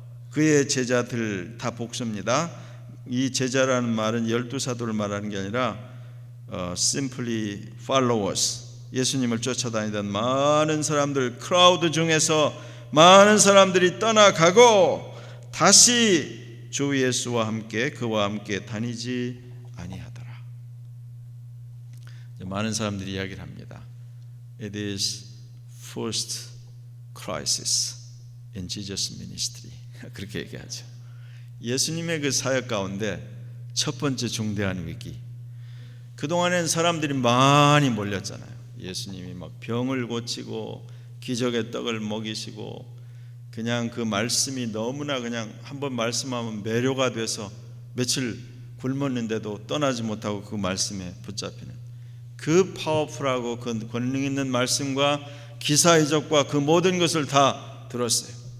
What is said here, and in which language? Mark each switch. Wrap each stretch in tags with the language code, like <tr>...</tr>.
<ko>그의 제자들 다 복수입니다. 이 제자라는 말은 12사도를 말하는 게 아니라</ko> <en>simply followers,</en> <ko>예수님을 쫓아다니던 많은 사람들, 크라우드 중에서 많은 사람들이 떠나가고 다시 주 예수와 함께 그와 함께 다니지 아니하더라. 많은 사람들이 이야기를 합니다.</ko> <en>It is first crisis in Jesus ministry.</en> <ko>그렇게 얘기하죠. 예수님의 그 사역 가운데 첫 번째 중대한 위기. 그동안엔 사람들이 많이 몰렸잖아요. 예수님이 막 병을 고치고 기적의 떡을 먹이시고 그냥 그 말씀이 너무나 그냥 한번 말씀하면 매료가 돼서 며칠 굶었는데도 떠나지 못하고 그 말씀에 붙잡히는 그 파워풀하고 그 권능 있는 말씀과 기사 이적과 그 모든 것을 다 들었어요.</ko>